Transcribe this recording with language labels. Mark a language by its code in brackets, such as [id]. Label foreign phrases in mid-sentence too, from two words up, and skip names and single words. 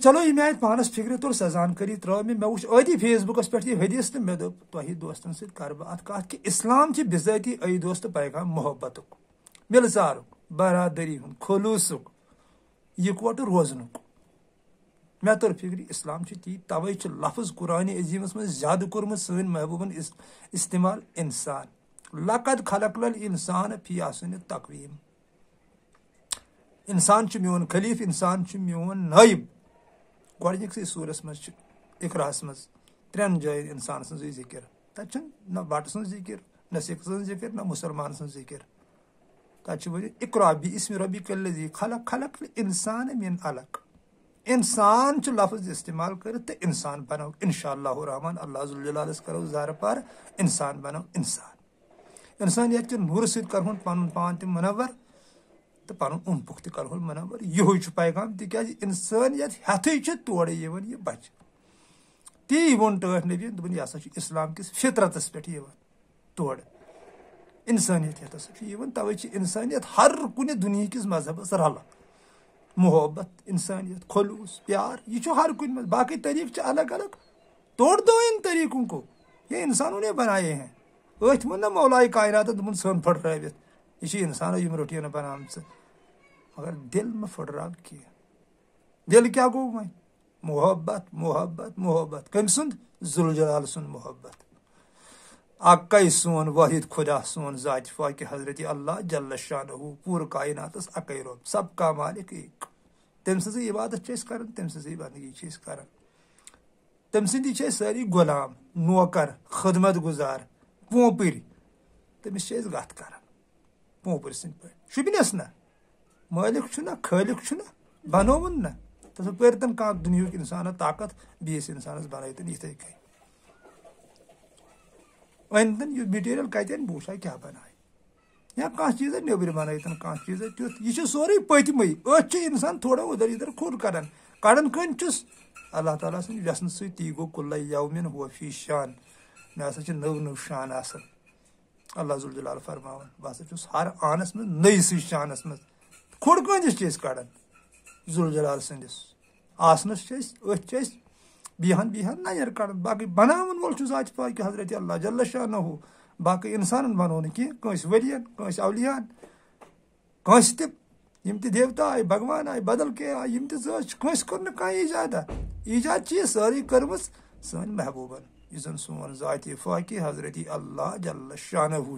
[ks] چلو یہِ مےٚ آیہِ پانس فِکرِ توٚر سۄ زانکٲری ترٲو مےٚ وٕچھ ٲدی فیس بُکس پٮ۪ٹھ یہِ حدیث تہٕ مےٚ دوٚپ تۄہہِ دوستن سۭتۍ کرٕ بہٕ اتھ کتھ کہِ اسلام چھِ بِذٲتی دوست تہٕ پیغام محبتُک مِلژارُک برادری ہُنٛد خلوٗصُک یِکوٹہٕ روزنُک مےٚ توٚر فِکرِ اسلام چھُ تی توے چھُ لفظ قرآنِ عظیٖمس منٛز زیادٕ کوٚرمُت سٲنۍ محبوٗبن استعمال انسان [ar] لقد خلقنا الانسان فی احسنِ تقویٖم [ks] انسان چھُ میون خلیٖف انسان چھُ میون نٲیِب گۄڈٕنِکسٕے سوٗرس منٛز چھُ اقراہس منٛز 3 جاین انسان سٕنٛزٕے ذِکر تتہِ چھُنہٕ نہ بٹہٕ سٕنٛز ذِکر نہ سِکھ سٕنٛز ذِکر نہ مُسلمان سٕنٛز ذِکر تتہِ چھُ ؤنِتھ [ar] اقرا بِاسمِ ربِکَ الذی خلق خلق الانسان من علق [ks] انسان چھُ لفظ استعمال کٔرِتھ تہٕ انسان بنو [ar] انشاء اللہ [ks] الرحمان اللہ ذوالجلالس کرو زارٕ پار انسان بنو انسان انسانیت کہِ نوٗرٕ سۭتۍ کرہون پنُن پان تہِ منور تہٕ پنُن اوٚنٛد پوٚکھ تہِ کرہون منور یِہوے چھُ پیغام تِکیٛازِ انسٲنیت ہٮ۪تھٕے چھِ تورے یِوان یہِ بچہِ تی ووٚن ٹٲٹھ نبیَن دوٚپُن یہِ ہسا چھُ اسلام کِس فطرتس پٮ۪ٹھ یِوان تورٕ انسٲنیت ہٮ۪تھ ہسا چھُ یِوان توے چھِ انسٲنیت ہر کُنہِ دُنہِکِس مذہبس رلہٕ محبت انسانیت خلوٗص پیار یہِ چھُ ہر کُنہِ منٛز باقٕے طریٖقہٕ چھِ الگ الگ [ur] توڑ دو اِن طریٖقوں کو یہ انسانوں نے بنایے ہیں [ks] أتھۍ ووٚن نہ مولایہِ کایناتن دوٚپُن ژھٕن پھٕٹرٲوِتھ یہِ چھِ انسانو یِم روٚٹیٖنہٕ بنامژٕ مگر دِل مہٕ پھٕٹراو کینٛہہ دِل کیٛاہ گوٚو وۄنۍ محبت محبت محبت کٔمۍ سُنٛد ذوالجلال سُنٛد محبت اکے سون واحد خدا سون ذاتِ فاقہِ حضرت [ar] اللہ جل [ks] شانہُ پوٗرٕ کایناتس اکے رۄب [ur] سب کا مالک ایک [ks] تٔمۍ سٕنٛزٕے عبادت چھِ أسۍ کران تٔمۍ سٕنٛزٕے بندگی چھِ أسۍ کران تٔمۍ سٕنٛدی چھِ أسۍ سٲری غلام نوکر خدمت گُزار پوپٕرۍ تٔمِس چھِ أسۍ گتھ کران پوپٕرۍ سٕنٛدۍ پٲٹھۍ شُبنس نہ مٲلِک چھُنہ خٲلق چھُنہ بنووُن نہ تہٕ پٔرتن کانٛہہ دُنہیُک انسانہ طاقت بیٚیِس انسانس بنٲیتن یِتھٕے کٔنۍ أنۍتن یہِ میٹیٖریل کتٮ۪ن بہٕ وٕچھا کیٛاہ بنایہِ یا کانٛہہ چیٖزا نیٚبرٕ بنٲیتن کانٛہہ چیٖزا تیُتھ یہِ چھُ سورُے پٔتمٕے أتھۍ چھُ انسان [ur] تھوڑا ادھر ادھر [ks] کھوٚر کران کڑان کٔنۍ چھُس اللہ تعالیٰ سٕنٛدِ وٮ۪سنہٕ سۭتۍ تی گوٚو [ar] کُلَے یومِن ہُوَ فی شان [ks] مےٚ ہسا چھِ نٔو نٔو شان آسان اللہ ذوالجلال فرماوان بہٕ ہسا چھُس ہر آنس منٛز نٔیسٕے شانس منٛز کھوٚر کٲنٛسِس چھِ أسۍ کڑان ذوالجلال سٕنٛدِس آسنس چھِ أسۍ أتھۍ چھِ أسۍ بیہان نیر کڑان باقٕے بناون وول چھُ ذاتِ پاکہِ حضرت [ar] اللہ جل شانہُ [ks] باقٕے انسانن بنوو نہٕ کینٛہہ کٲنٛسہِ ؤلین کٲنٛسہِ اولِیاہن کٲنٛسہِ تہِ یِم تہِ دیوتا آیہِ بھگوان آیہِ بدل کینٛہہ آیہِ یِم تہِ زٲژ چھِ کٲنٛسہِ کوٚر نہٕ کانٛہہ ایجادا ایجاد چھِ یہِ سٲرٕے کٔرمٕژ سٲنۍ محبوٗبن یُس زن سون ذاتِ فاقہِ حضرت [ar] اللہ جل شانہُ